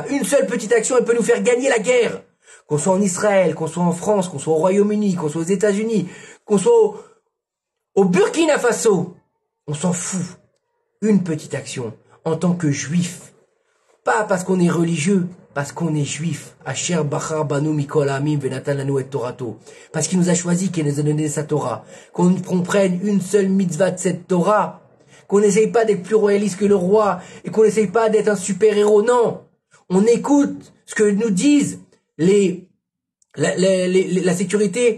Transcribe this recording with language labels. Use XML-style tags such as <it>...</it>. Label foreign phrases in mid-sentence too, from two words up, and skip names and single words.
<fr>Une seule petite action, elle peut nous faire gagner la guerre. Qu'on soit en Israël, qu'on soit en France, qu'on soit au Royaume-Uni, qu'on soit aux États-Unis, qu'on soit au Burkina Faso, on s'en fout. Une petite action, en tant que juif. Pas parce qu'on est religieux, parce qu'on est juif.</fr> <he>אשר בחר בנו מכל העמים ונתן לנו את תורתו.</he> <fr>Parce qu'il nous a choisi, qu'il nous a donné sa Torah. Qu'on prenne une seule mitzvah de cette Torah. Qu'on n'essaye pas d'être plus royaliste que le roi. Et qu'on n'essaye pas d'être un super-héros. Non. On écoute ce que nous disent la sécurité.</fr>